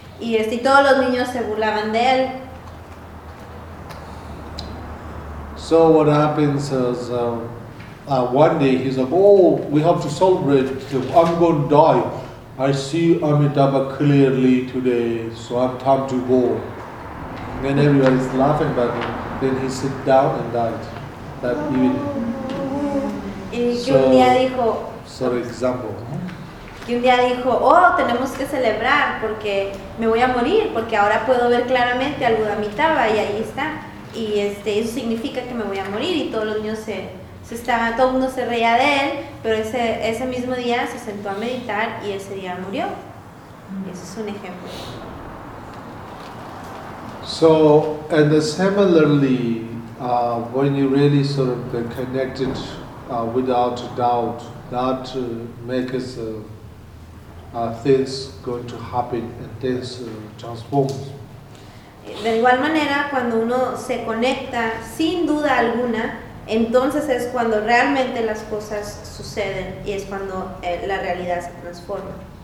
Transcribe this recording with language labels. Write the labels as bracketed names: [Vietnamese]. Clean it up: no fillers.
[Spanish] Y todos los niños se burlaban de él. [English] So what happens is, one day he's like, oh, we have to celebrate, I'm going to die. I see Amitabha clearly today, so I'm time to go. And then everybody's laughing about him. Then he sit down and died. That evening. [Spanish] Y que un día dijo, [English] for example, [Spanish] que un día dijo, oh, tenemos que celebrar porque me voy a morir, porque ahora puedo ver claramente al Buda Amitabha y ahí está. Y eso significa que me voy a morir y todos los niños todo el mundo se reía de él, pero ese mismo día se sentó a meditar y ese día murió. Y ese es un ejemplo. [English] So, and similarly, when you really sort of connected without doubt, that makes things going to happen and things transform. [Spanish] De igual manera, cuando uno se conecta sin duda alguna, entonces es cuando realmente las cosas suceden y es cuando la realidad se transforma.